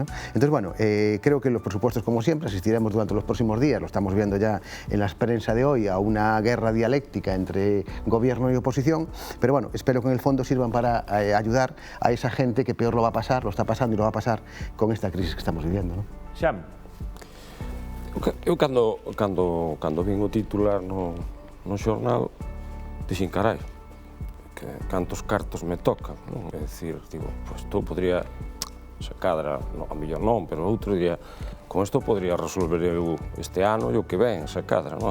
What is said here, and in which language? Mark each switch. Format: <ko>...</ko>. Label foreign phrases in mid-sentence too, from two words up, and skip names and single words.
<es>Entonces, bueno, creo que los presupuestos, como siempre, asistiremos durante los próximos días, lo estamos viendo ya en la prensa de hoy, a una guerra dialéctica entre gobierno y oposición, pero bueno, espero que en el fondo sirvan para ayudar a esa gente que peor lo va a pasar, lo está pasando y lo va a pasar con esta crisis que estamos viviendo, ¿no? Xan.</es> <gl>Eu cando vin o titular no xornal, dixen, carai, que cantos cartos me tocan, non? É dicir, digo, pues isto podría, se cadra, a mellor non, pero outro diría, con isto podría resolver eu este ano e o que ven, se cadra, non?</gl>